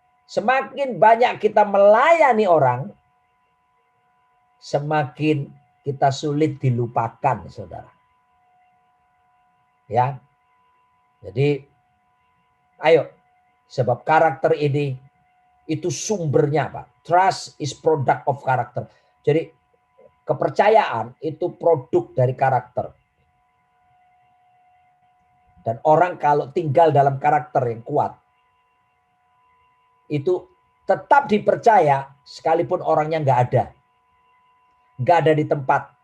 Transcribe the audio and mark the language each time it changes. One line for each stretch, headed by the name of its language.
Indonesian: Semakin banyak kita melayani orang, semakin kita sulit dilupakan, saudara. Ya, jadi ayo, sebab karakter ini itu sumbernya, Pak.
English: Trust is product of character.
Indonesian: Jadi kepercayaan itu produk dari karakter. Dan orang kalau tinggal dalam karakter yang kuat, itu tetap dipercaya sekalipun orangnya nggak ada. Nggak ada di tempat.